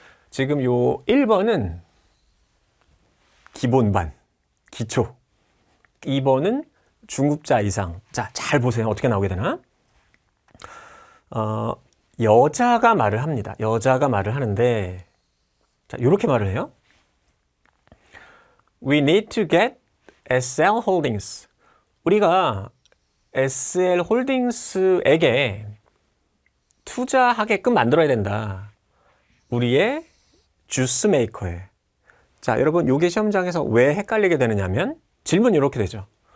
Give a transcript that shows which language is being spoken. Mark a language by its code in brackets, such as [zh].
[ko] 지금 요 1번은 기본반, 기초. 2번은 중급자 이상. 자, 잘 보세요. 어떻게 나오게 되나? 여자가 말을 합니다. 여자가 말을 하는데, 자, 요렇게 말을 해요. [en] We need to get SL Holdings. [ko] 우리가 SL 홀딩스에게 투자하게끔 만들어야 된다. 우리의 주스 메이커에. 자, 여러분, 요게 시험장에서 왜 헷갈리게 되느냐면 질문이 이렇게 되죠.